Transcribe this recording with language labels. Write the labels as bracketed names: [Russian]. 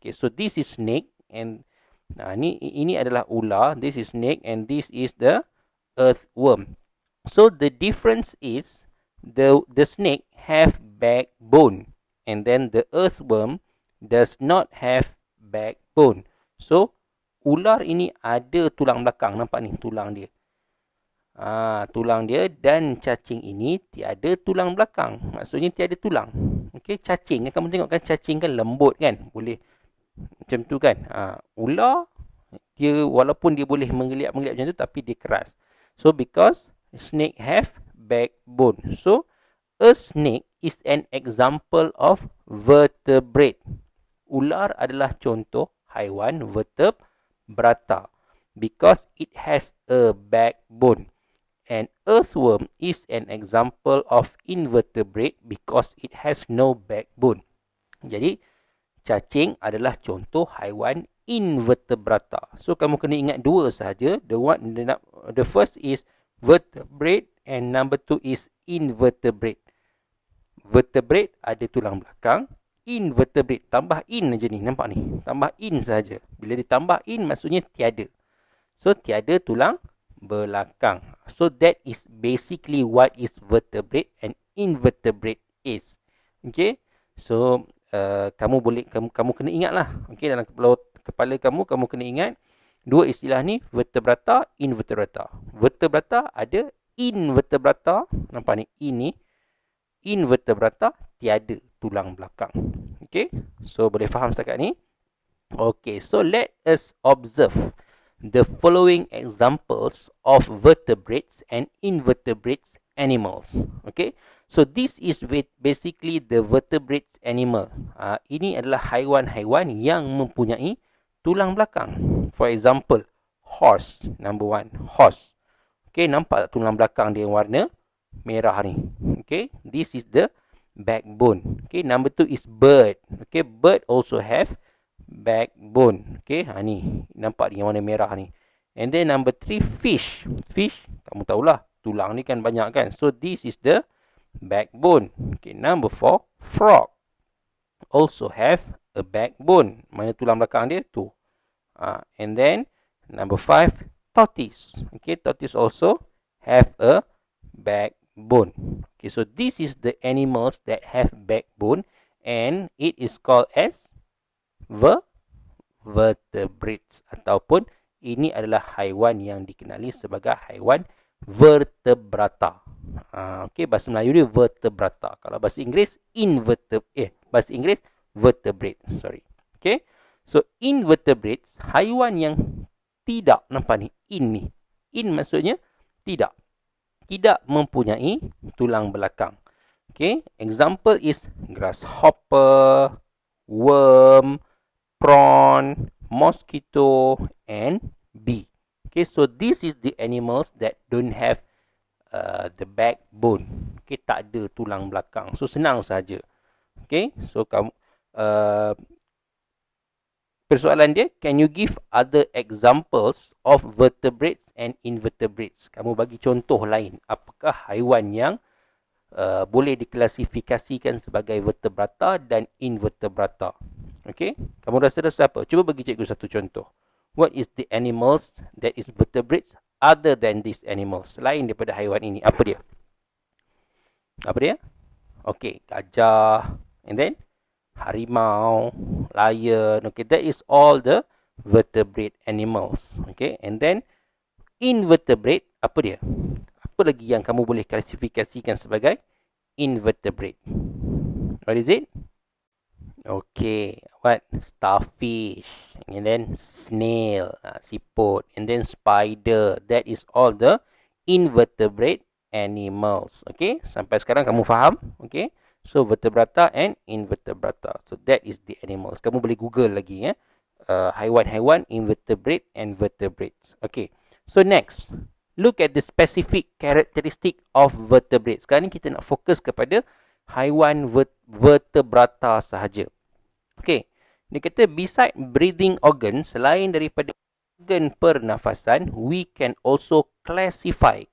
[English] Okay, so this is snake and [Malay] ini adalah ular. [English] This is snake and this is the earthworm. So the difference is the snake have backbone, and then the earthworm does not have backbone. [Malay] So ular ini ada tulang belakang, nampak ni tulang dia. Tulang dia, dan cacing ini tiada tulang belakang. Maksudnya tiada tulang. Okey, cacing kamu tengok kan, cacing kan lembut kan, boleh macam tu kan. Ular dia walaupun dia boleh menggeliat-menggeliat macam tu, tapi dia keras. [English] So because snake have backbone. So a snake is an example of vertebrate. [Malay] Ular adalah contoh haiwan vertebrata [English] because it has a backbone. And earthworm is an example of invertebrate because it has no backbone. [Malay] Jadi, cacing adalah contoh haiwan invertebrata. So, kamu kena ingat dua sahaja. [English] The first is vertebrate and number two is invertebrate. [Malay] Vertebrate ada tulang belakang. Invertebrate, tambah in aja ni. Nampak ni? Tambah in sahaja. Bila ditambah in, maksudnya tiada. So, tiada tulang belakang. [English] So, that is basically what is vertebrate and invertebrate is. [Malay] Okay? So, kamu kena ingat lah. Okay, dalam kepala kamu kena ingat dua istilah ni, vertebrata, invertebrata. Vertebrata ada invertebrata. Nampak ni? Ini. Invertebrata tiada tulang belakang. Okay? So, boleh faham setakat ni? [English] Okay, so let us observe the following examples of vertebrates and invertebrates animals. Okay, so this is basically the vertebrates animal. [Malay] Ini adalah haiwan-haiwan yang mempunyai tulang belakang. [English] For example, horse. Number one, horse. [Malay] Okay, nampak tak tulang belakang dia warna merah ni? [English] Okay, this is the backbone. Okay, number two is bird. Okay, bird also have backbone. [Malay] Okay, ni nampak ni warna merah ni. [English] And then number 3, fish. [Malay] Fish, kamu tahulah, tulang ni kan banyak kan. [English] So this is the backbone. Okay, number 4, frog. Also have a backbone. [Malay] Mana tulang belakang dia? Tu. [English] And then number 5, tortoise. Okay, tortoise also have a backbone. Okay, so this is the animals that have backbone and it is called as vertebrates [Malay] ataupun ini adalah haiwan yang dikenali sebagai haiwan vertebrata. Okey, bahasa Melayu dia vertebrata. Kalau bahasa Inggeris bahasa Inggeris vertebrate. Sorry. Okey. So invertebrates, haiwan yang tidak, nampak ni, in ni. In maksudnya tidak. Tidak mempunyai tulang belakang. [English] Okey, example is grasshopper, worm, prawn, mosquito, and bee. Okay, so this is the animals that don't have the backbone. Okay, [Malay] tak ada tulang belakang. [English] So, [Malay] senang saja. [English] Okay, so [Malay] kamu persoalan dia, [English] can you give other examples of vertebrates and invertebrates? [Malay] Kamu bagi contoh lain. Apakah haiwan yang boleh diklasifikasikan sebagai vertebrata dan invertebrata? Okay, kamu rasa apa? Cuba bagi cikgu satu contoh. [English] What is the animals that is vertebrates other than these animals? [Malay] Selain daripada haiwan ini, apa dia? Apa dia? Okay, gajah, and then harimau, lion. [English] Okay, that is all the vertebrate animals. Okay, and then invertebrate, [Malay] apa dia? Apa lagi yang kamu boleh klasifikasikan sebagai invertebrate? [English] What is it? Okay, what? Starfish, and then snail, siput, and then spider. That is all the invertebrate animals. [Malay] Okay, sampai sekarang kamu faham? [English] Okay, so vertebrata and invertebrata. So that is the animals. [Malay] Kamu boleh Google lagi ya. [English] Haiwan-haiwan, invertebrate and vertebrates. Okay, so next, look at the specific characteristic of vertebrates. [Malay] Sekarang ni kita nak fokus kepada haiwan vertebrata sahaja. Okey, dia kata [English] beside breathing organ, [Malay] selain daripada organ pernafasan, [English] we can also classify.